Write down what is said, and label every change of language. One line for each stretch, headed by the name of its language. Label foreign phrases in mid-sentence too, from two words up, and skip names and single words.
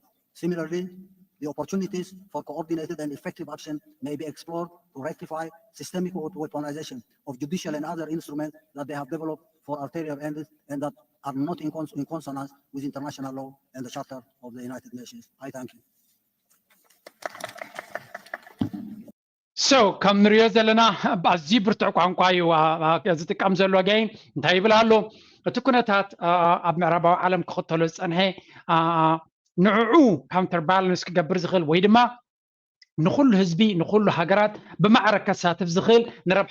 English: Similarly, the opportunities for coordinated and effective action may be explored to rectify systemic weaponization of judicial and other instruments that they have developed for ulterior ends and that are not in consonance with international law and the Charter of the United Nations. I thank you.
Tigrinya: So ከም ንሪኦ ዘለና ኣዝዩ ብርቱዕ ቋንቋ እዩ ዝጥቀም ዘሎ ገይን እንታይ ይብል ኣሎ እቲ ኩነታት ኣብ ምዕራባዊ ዓለም ክኽተሎ ዝፀንሐ ንዕዑ
English: counter balance
Tigrinya: ክገብር ዝኽእል ወይ ድማ ንኩሉ ህዝቢ ንኩሉ ሃገራት ብማዕረግ ከሳትፍ ዝኽእል ንረብሓ